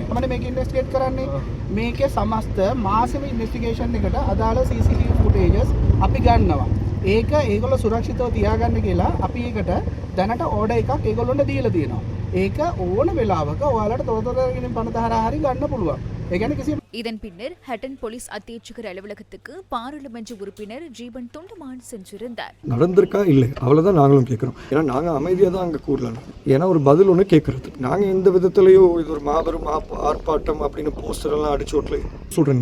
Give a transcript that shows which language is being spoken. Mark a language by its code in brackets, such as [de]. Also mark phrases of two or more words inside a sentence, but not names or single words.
[si] තමයි මේක ඉන්වෙස්ටිගේට් කරන්නේ. මේකේ සමස්ත මාසෙම ඉන්වෙස්ටිගේෂන් එකට අදාළ [en] CCTV footages [si] අපි ගන්නවා. ඒක ඒගොල්ලෝ සුරක්ෂිතව තියාගන්න කියලා අපි ඒකට දැනට ඕඩර් එකක් ඒගොල්ලොන්ට දීලා තියෙනවා. ඒක ඕන වෙලාවක ඔයාලට තොරතුරුකින් පනතහරා හරි ගන්න පුළුවන්. ඒ කියන්නේ කිසි [ta] இதன் பின்னர் ஹட்டன் போலீஸ் அத்தியட்சகர் அலுவலகத்துக்கு பாராளுமன்ற உறுப்பினர் ஜீவன் தொண்டமான் சென்றிருந்தார். நடந்திருக்கா இல்லை அவ்வளவுதான் நாங்களும் கேட்கிறோம். ஏன்னா நாங்க அமைதியாக தான் அங்கே கூடலாம். ஏன்னா ஒரு பதில் ஒன்று கேட்கறது. நாங்க எந்த விதத்திலையோ இது ஒரு மாபெரும் ஆர்ப்பாட்டம் அப்படின்னு போஸ்டர் எல்லாம் அடிச்சு ஓட்டல சொல்றேன்.